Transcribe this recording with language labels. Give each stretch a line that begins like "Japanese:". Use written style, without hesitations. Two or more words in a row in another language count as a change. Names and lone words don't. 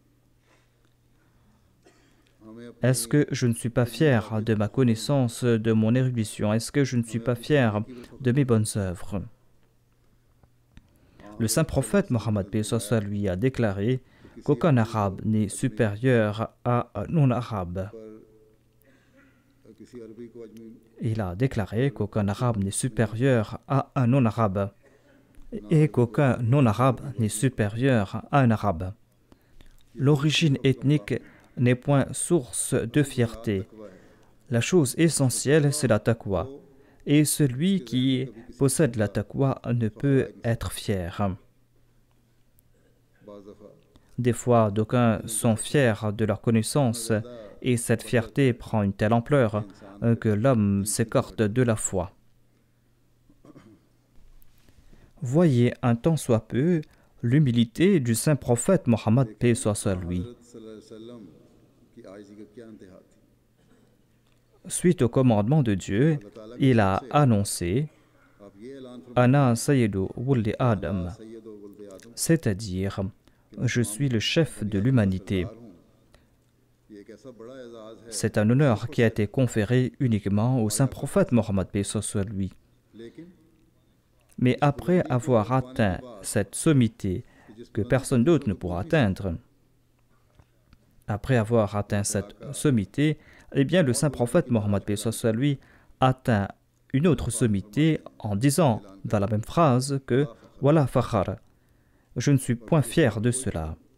French: Est-ce que je ne suis pas fier de ma connaissance, de mon érudition? Est-ce que je ne suis pas fier de mes bonnes œuvres? Le saint prophète Mohammed paix soit lui a déclaré qu'aucun arabe n'est supérieur à un non-arabe.
Urdu: کسی عربی کو عجمی
French: Il a déclaré qu'aucun arabe n'est supérieur à un non-arabe et qu'aucun non-arabe n'est supérieur à un arabe. L'origine ethnique n'est point source de fierté. La chose essentielle, c'est la taqwa. Et celui qui possède la taqwa ne peut être fier.
Urdu: بعض دفعہ
French: Des fois, d'aucuns sont fiers de leur connaissance et cette fierté prend une telle ampleur que l'homme s'écarte de la foi. Voyez un tant soit peu l'humilité du saint prophète Mohammed, paix soit sur lui.
Urdu: حضرت صلی اللہ علیہ وسلم کی عاجزی کا کیا انتہا تھی.
French: Suite au commandement de Dieu, il a annoncé
Urdu: آپ یہ اعلان فرمائیے,
Arabic: أنا سيد ولد آدم, سيد و ولد آدم,
French: c'est-à-dire je suis le chef de l'humanité.
Urdu: یہ ایک ایسا بڑا اعزاز ہے,
French: C'est un honneur qui a été conféré uniquement au saint prophète Mohammed, paix soit sur lui.
Urdu: लेकिन
French: Mais après avoir atteint cette sommité que personne d'autre ne pourra atteindre, après avoir atteint cette sommité, eh bien le saint prophète Mohammed, paix soit sur lui, atteint une autre sommité en disant dans la même phrase que
Arabic: ولا فخر,
French: je ne suis point fier de cela.